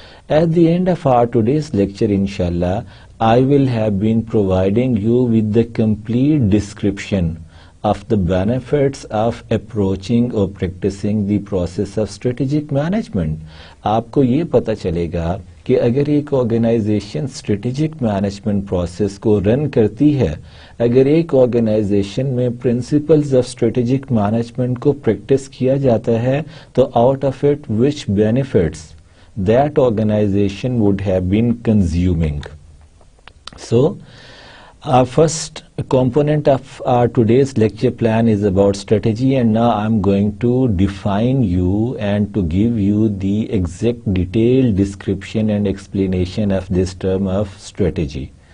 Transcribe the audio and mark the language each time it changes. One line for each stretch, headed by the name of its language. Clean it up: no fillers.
English: At the end of our today's lecture, inshallah, I will have been providing you with the complete description of the benefits of approaching or practicing the process of strategic management.
Urdu: آپ کو یہ پتہ چلے گا کہ اگر ایک organization strategic management process کو رن کرتی ہے، اگر ایک آرگنائزیشن میں پرنسپلز آف اسٹریٹجک مینجمنٹ کو پریکٹس کیا جاتا ہے، تو
English: Out of it which benefits that organization would have been consuming. So, our first component of our today's lecture plan is about strategy, and now I'm going to define you and to give you the exact detailed description and explanation of this term of strategy.